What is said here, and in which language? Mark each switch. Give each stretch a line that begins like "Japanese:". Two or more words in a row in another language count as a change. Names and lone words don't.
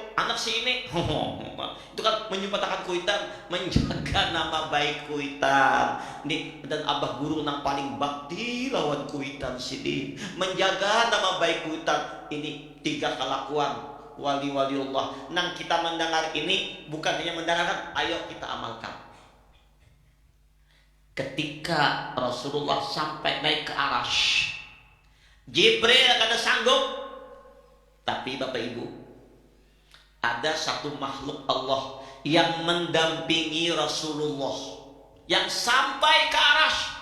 Indonesian: Anak si ini.
Banjar: Itu kan menyempatkan kuitan, menjaga nama baik kuitan. Nih, dan Abah Guru nang paling bakti lawan kuitan sidin, menjaga nama baik kuitan.
Indonesian: Ini 3 kelakuan wali-wali Allah. Nang kita mendengar ini bukan hanya mendengarkan, ayo kita amalkan.
Banjar: Ketika Rasulullah sampai naik ke Arasy, Jibril kada sanggup.
Indonesian: Tapi Bapak Ibu, ada satu makhluk Allah yang mendampingi Rasulullah, yang sampai ke arasy.